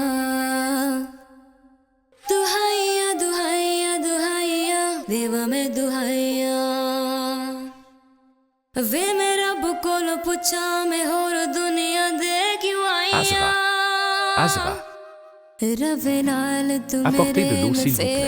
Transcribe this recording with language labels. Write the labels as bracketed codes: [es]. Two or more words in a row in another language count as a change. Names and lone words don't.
[pa] ਦੁਹਾਈਆਂ ਦੁਹਾਈਆਂ ਦੁਹਾਈਆਂ ਦੇਵਾਂ ਮੈਂ ਦੁਹਾਈਆਂ ਵੇ ਮੈਂ ਰੱਬ ਕੋਲੋਂ ਪੁੱਛਾਂ ਮੈਂ ਹੋਰ ਦੁਨੀਆ ਦੇ ਕਿਉਂ ਆਈਆਂ Azra. ਰਵੇ ਨਾਲ ਤੂੰ [fr] Apportez de [pa] मेरे [fr] l'eau, [pa] मैं [fr] s'il vous plaît.